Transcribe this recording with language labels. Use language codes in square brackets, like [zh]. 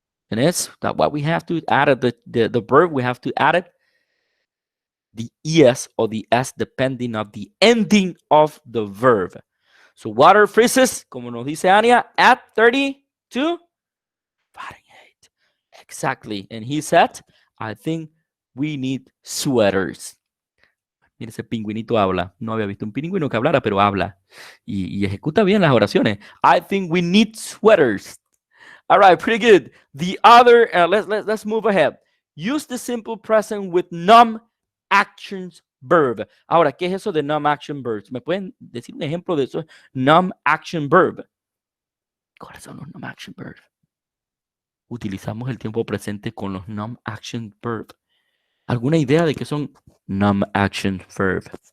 [en] And it's that what we have to add the verb, we have to add it the es or the s depending on the ending of the verb. So water freezes, [es] como nos dice Ania, [en] at 32 Fahrenheit. Exactly. And he said, I think we need sweaters. [es] Mira, ese pingüinito habla. No había visto un pingüino que hablara, pero habla. Y ejecuta bien las oraciones. [en] I think we need sweaters. All right, pretty good. The other, let's move ahead. Use the simple present with non-actions verb. [es] Ahora, ¿qué es eso de non-action verbs? ¿Me pueden decir un ejemplo de eso? Non-action verb. ¿Cuáles son los non-action verbs? Utilizamos el tiempo presente con los non-action verb. ¿Alguna idea de qué son non-action verb?